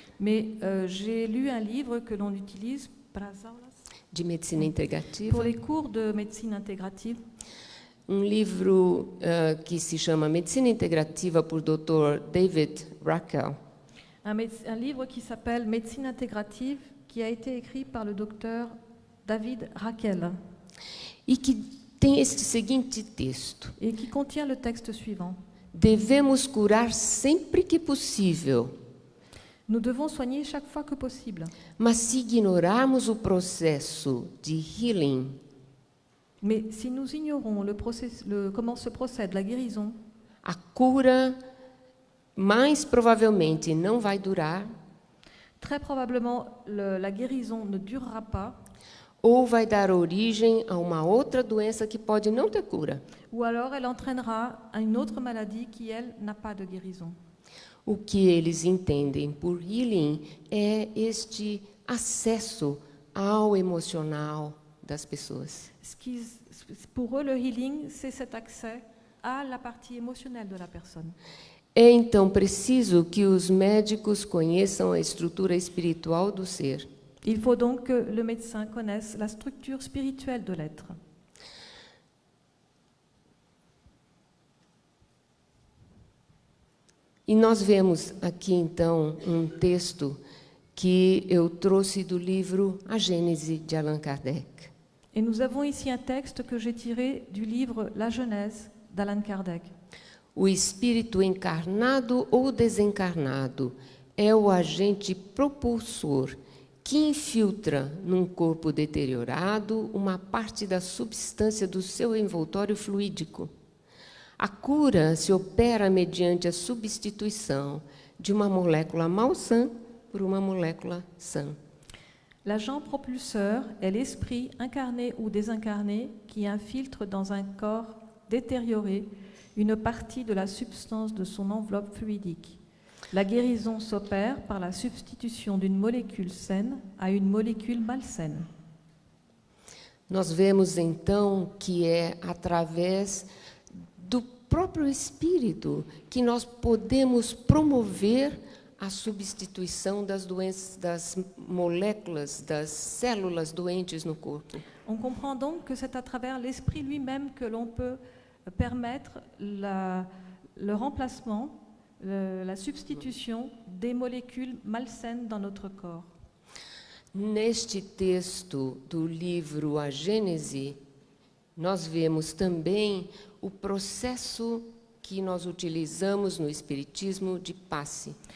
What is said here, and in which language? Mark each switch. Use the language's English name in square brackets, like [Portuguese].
[French] Mais j'ai lu un livre que l'on utilise [Portuguese] de medicina integrativa. [French] pour les cours de médecine intégrative. [Portuguese] livro que se chama Medicina Integrativa, por Dr. David Raquel. [French] Un livre qui s'appelle Médecine intégrative, qui a été écrit par le docteur David Raquel [Portuguese] E que tem este seguinte texto: [French] et qui contient le texte suivant. [Portuguese] devemos curar sempre que possível, [French] Nous devons soigner chaque fois que possible. [Portuguese] mas se ignorarmos o processo de healing, [French] Mais si nous ignorons comment se procède la guérison, [Portuguese] a cura mais provavelmente não vai durar, [French] très probablement la guérison ne durera pas, [Portuguese] ou vai dar origem a uma outra doença que pode não ter cura. [French] ou alors elle entraînera à une autre maladie qui, elle, n'a pas de guérison. [Portuguese] O que eles entendem por healing é este acesso ao emocional das pessoas. [French] Pour eux, le healing, c'est cet accès à la partie émotionnelle de la personne. [Portuguese] É então preciso que os médicos conheçam a estrutura espiritual do ser. [French] Il faut donc que le médecin connaisse la structure spirituelle de l'être. [Portuguese] E nós vemos aqui então um texto que eu trouxe do livro A Gênese de Allan Kardec. [French] Et nous avons ici un texte que j'ai tiré du livre La Genèse d'Allan Kardec. [Portuguese] O espírito encarnado ou desencarnado é o agente propulsor que infiltra num corpo deteriorado uma parte da substância do seu envoltório fluídico. A cura se opera mediante a substituição de uma molécula malsã por uma molécula sã. [French] L'agent propulseur est l'esprit incarné ou désincarné qui infiltre dans un corps détérioré une partie de la substance de son enveloppe fluidique. La guérison s'opère par la substitution d'une molécule saine à une molécule malsaine. [Portuguese] Nós vemos então que é através do próprio espírito que nós podemos promover a substituição das doenças, das moléculas, das células doentes no corpo. [French] On comprend donc que c'est à travers l'esprit lui-même que l'on peut permettre le remplacement, la substitution des molécules malsaines dans notre corps. [Portuguese] Neste texto do livro A Gênese, nós vemos também o processo que nós utilizamos no Espiritismo de passe.